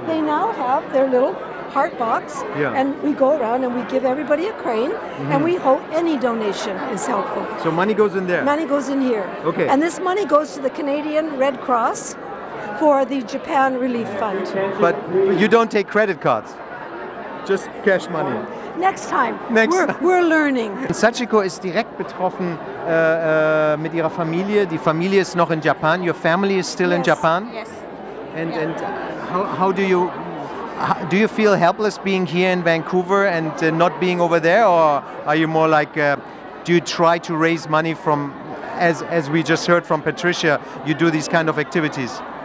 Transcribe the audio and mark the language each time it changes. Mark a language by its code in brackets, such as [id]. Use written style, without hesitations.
[en] So they now have their little heart box, and we go around and we give everybody a crane, and we hope any donation is helpful. So money goes in there? Money goes in here. Okay. And this money goes to the Canadian Red Cross for the Japan Relief Fund. But you don't take credit cards? Just cash money? Next time. Next We're learning. [de] Sachiko ist direkt betroffen mit ihrer Familie. Die Familie ist noch in Japan. [en] Your family is still in Japan? Yes. And how do you feel helpless being here in Vancouver and not being over there, or are you more like do you try to raise money from, as we just heard from Patricia, you do these kind of activities?